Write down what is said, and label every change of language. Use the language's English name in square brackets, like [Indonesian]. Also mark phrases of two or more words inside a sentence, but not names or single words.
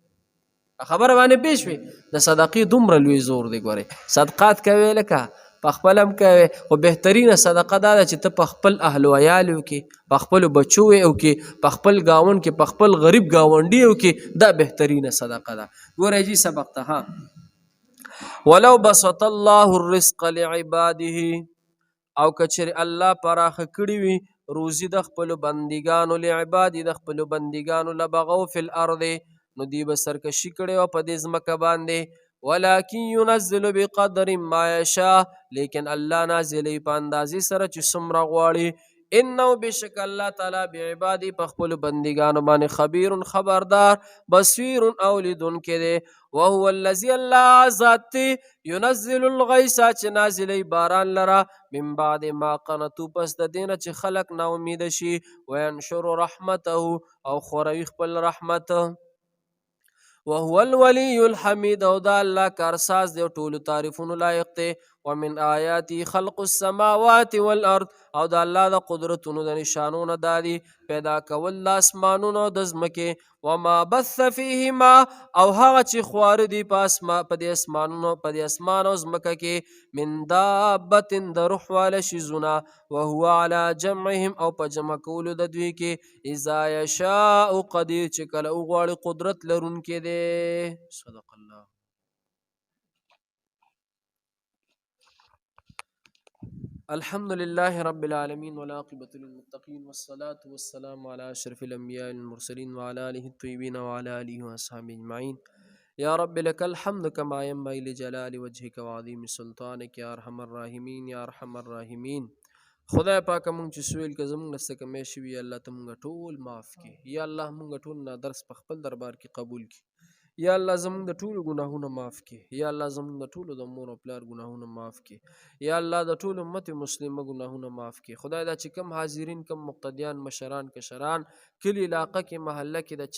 [Pashto] خبره باندې پوه شوې د صدقې دومره لوی زور دی ګورې صدقات کوې لکه په خپل هم کوې خو بهترینه صدقه دا ده چې ته په خپل اهل و عیال وکړې په خپلو بچو یې وکړې په خپل ګاونډ کې په خپل غریب ګاونډي وکړې دا بهترینه صدقه ده ګورئ جي سبق ته ها [Arabic] ولو بسط الله الرزق لعباده [Pashto] او کچری الله پراخه کړي وي روزي د خپلو بندګانو لعبادي د خپلو بندګانو [Arabic] لبغوا فی الارض [Pashto] نو دی به سرکشي کړې وه په دې ځمکه باندې [Arabic] ولکن ينزل بقدر ما یشاء [Pashto] لیکن الله نازلوي په اندازې سره چې څومره غواړي انه بشک الله تعالی بعبادی په خپل بندگانو باندې خبیر خبردار بصیر او لیدونکی دی [Arabic] وهو الذي [Pashto] الله ذات [Arabic] ينزل الغيث [Pashto] چې نازلی باران لرا [Arabic] من بعد ما قنطوا [Pashto] پس د دینه چې خلق نا امید شي [Arabic] وينشر رحمته [Pashto] او خوروي خپل رحمت [Arabic] وهو الولي الحمید [Pashto] او دا الله کارساز دی ټولو تعریفونو لایق دی [Arabic] ومن آیاتی خلق السماوات والارض [Pashto] او دا الله د قدرتونو د نشانونو دادي پیدا کول د اسمانونو د ځمکې [Arabic] وما بث فیهما [Pashto] او هغه چې خواره دي په دې اسمانونو په دې اسمان او ځمکه کې [Arabic] من دابت [Pashto] د روح واله شیزونه [Arabic] وهو على جمعهم [Pashto] او په جمع کولو د دوی کې [Arabic] اذا یشاء قدیر [Pashto] چې کله وغواړي قدرت لرونکی دی [Arabic] صدق الله الحمد لله رب العالمين والعاقبة للمتقين والصلاة والسلام على أشرف الأنبياء المرسلين وعلى آله الطيبين وعلى آله وأصحابه أجمعين يا رب لك الحمد كما ينبغي لجلال وجهك وعظيم سلطانك يا أرحم الراحمين يا أرحم الراحمين [Pashto] خدای پاک مونږ چې سویل که زمونږ نه څه کمی شوي الله ته مونږ ټول معاف کړي یا الله مونږ ټول نه درس په خپل دربار کې قبول کړي یا الله زمونږ د ټولو ګناهونه معاف کړي یا الله زمونږ د ټولو د مور او پلار ګناهونه معاف کړي یا الله د ټول امت مسلمه ګناهونه معاف کړي خدای دا چې کم حاضرین کم مقتدیان مشران کشران کلی علاقه کې محله کې د